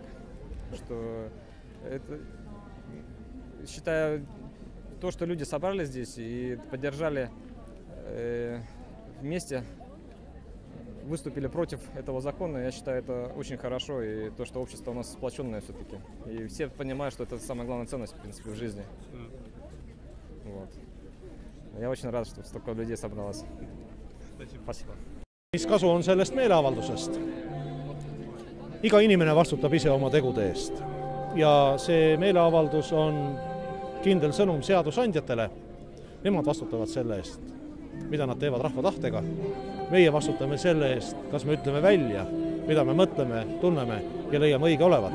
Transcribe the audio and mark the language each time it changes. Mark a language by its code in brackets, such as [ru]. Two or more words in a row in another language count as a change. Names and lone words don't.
[ru] Что это, считаю, то, что люди собрались здесь и поддержали вместе, выступили против этого закона, я считаю, это очень хорошо, и то, что общество у нас сплоченное все-таки. И все понимают, что это самая главная ценность, в принципе, в жизни. Вот. Я очень рад, что столько людей собралось. Спасибо. [et] Mis kasu on sellest meeleavaldusest? Iga inimene vastutab ise oma tegude eest. Ja see meeleavaldus on kindel sõnum seadusandjatele. Nemad vastutavad selle eest, mida nad teevad rahva tahtega. Meie vastutame selle eest, kas me ütleme välja, mida me mõtleme, tunneme ja leiame õige olevat.